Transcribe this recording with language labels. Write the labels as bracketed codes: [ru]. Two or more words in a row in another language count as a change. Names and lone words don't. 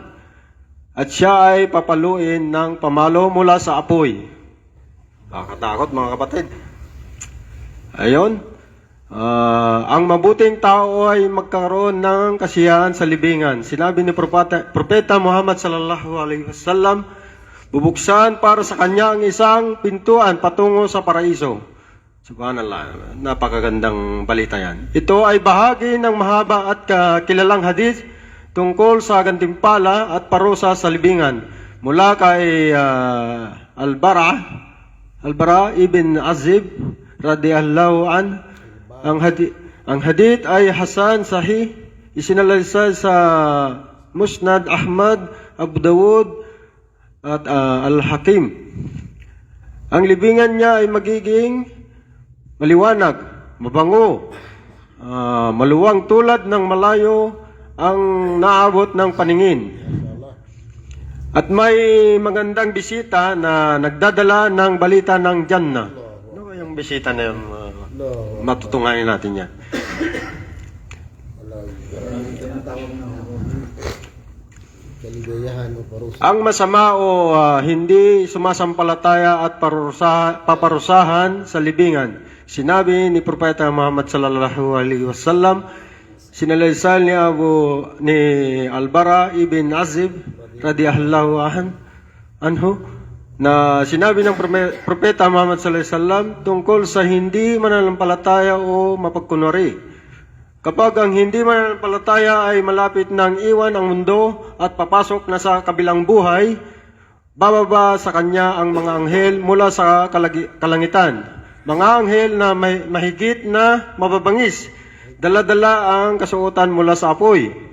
[tl] At siya ay papaluin ng pamalo mula sa apoy. Nakakatakot mga kapatid. Ayun. Ang mabuting tao ay magkaroon ng kasiyahan sa libingan. Sinabi ni Propeta Muhammad [ar] صلى الله عليه وسلم, [tl] bubuksan para sa kanya ang isang pintuan patungo sa paraiso. Subhanallah, napakagandang balita yan. Ito ay bahagi ng mahaba at kilalang hadith tungkol sa gantimpala at parusa sa libingan. Mula kay Al-Bara ibn Azib [ar] رضي الله عن. [tl] Ang hadith ay [ar] حسن صحيح, [tl] isinalaysay sa Musnad Ahmad, Abu Dawud at Al-Hakim. Ang libingan niya ay magiging maliwanag, mabango, maluwang tulad ng malayo ang naabot ng paningin. At may magandang bisita na nagdadala ng balita ng Jannah. Ano yung bisita na yun? Matutungayan natin yan. Ang masama o hindi sumasampalataya at paparusahan sa libingan. Sinabi ni Propeta Muhammad [ar] صلى الله عليه وسلم, [tl] sinalaysay ni Al-Bara ibn Azib [ar] رضي الله عنه, [tl] na sinabi ng Propeta Muhammad [ar] صلى الله عليه وسلم [tl] tungkol sa hindi mananampalataya o mapagkunwari. Kapag ang hindi mananampalataya ay malapit ng iwan ang mundo at papasok na sa kabilang buhay, bababa sa kanya ang mga anghel mula sa kalangitan. Mga anghel na may mahigit na mababangis, dala-dala ang kasuotan mula sa apoy.